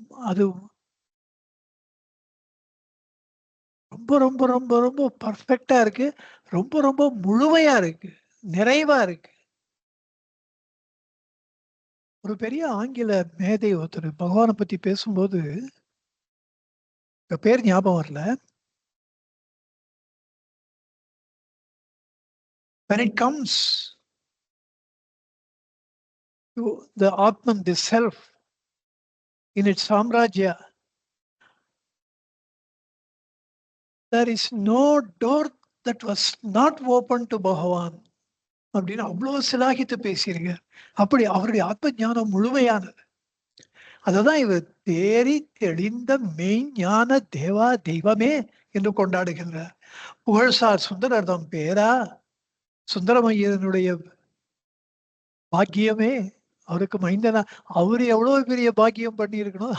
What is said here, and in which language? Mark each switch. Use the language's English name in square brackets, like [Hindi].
[Tamil] அது ரொம்ப ரொம்ப ரொம்ப ரொம்ப பர்ஃபெக்ட்டா இருக்கு. ரொம்ப ரொம்ப முழுமையா இருக்கு. நிறைவா இருக்கு. ஒரு பெரிய ஆங்கில மேதை ஒருத்தர் பகவான பத்தி பேசும்போது, பேர் ஞாபகம் வரல. [English] When it comes to the Atman, the self, in its Samrajya, there is no door that was not open to Bhagavan. [Tamil] அப்படின்னு அவ்வளோ சிலாகித்து பேசியிருக்கார். அப்படி அவருடைய ஆத்ம ஞானம் முழுமையானது. அததான் இவர் தேறி தெளிந்த மெய்ஞான தேவா தெய்வமே என்று கொண்டாடுகின்றார். புகழ்சார் சுந்தரர்தம் பேரா, சுந்தரமையனுடைய பாக்கியமே, அவருக்கு மைந்தனா, அவரு எவ்வளவு பெரிய பாக்கியம் பண்ணியிருக்கணும்.